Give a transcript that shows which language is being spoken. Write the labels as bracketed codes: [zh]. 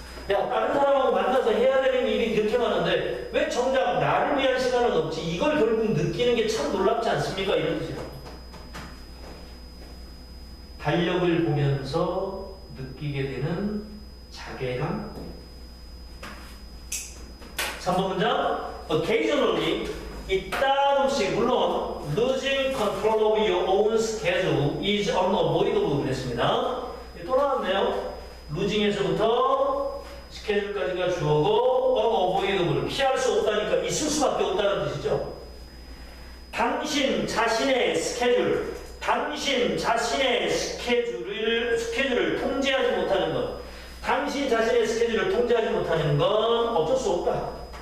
[ko] 야 다른 사람하고 만나서 해야 되는 일이 이렇게 많은데 왜 정작 나를 위한 시간은 없지? 이걸 결국 느끼는 게 참 놀랍지 않습니까? 이런 뜻이에요. 달력을 보면서 느끼게 되는 자괴감. 3번 문장. [en] Occasionally, [ko] 이따금씩 물론 [en] losing control of your own schedule is unavoidable [ko] 그랬습니다. 또 나왔네요. losing에서부터 스케줄까지가 주어고 unavoidable 피할 수 없다니까 있을 수밖에 없다는 뜻이죠. 당신 자신의 스케줄, 당신 자신의 스케줄을 통제하지 못하는 것, 당신 자신의 스케줄을 통제하지 못하는 건 어쩔 수 없다.